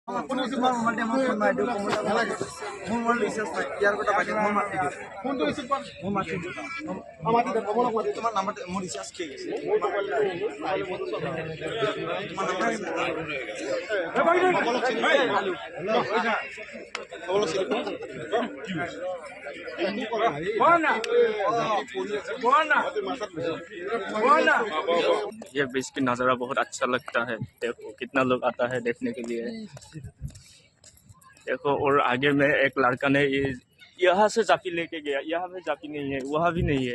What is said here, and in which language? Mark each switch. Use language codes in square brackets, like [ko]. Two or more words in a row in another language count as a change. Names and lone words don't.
[as] তোমাৰ মোবাইলতে মই ফোন মাৰি দিওঁ কমলা নালাগে মোৰ মোবাইল ৰিচাৰ্জ নাই ইয়াৰ কথা পাতি মই মাতি দিওঁ ফোনটো ৰিচিভ কৰ মই মাতি দিওঁ মাতি দে কমলা মাতি তোমাৰ নাম্বাৰতে মোৰ ৰিচাৰ্জ কি আছে তোমাৰ [hi] ये ब्रिज की नज़ारा बहुत अच्छा लगता है। देखो कितना लोग आता है देखने के लिए। देखो और आगे में एक लड़का ने यहाँ से जाफी लेके गया, यहाँ पे जाफी नहीं है, वहाँ भी नहीं है।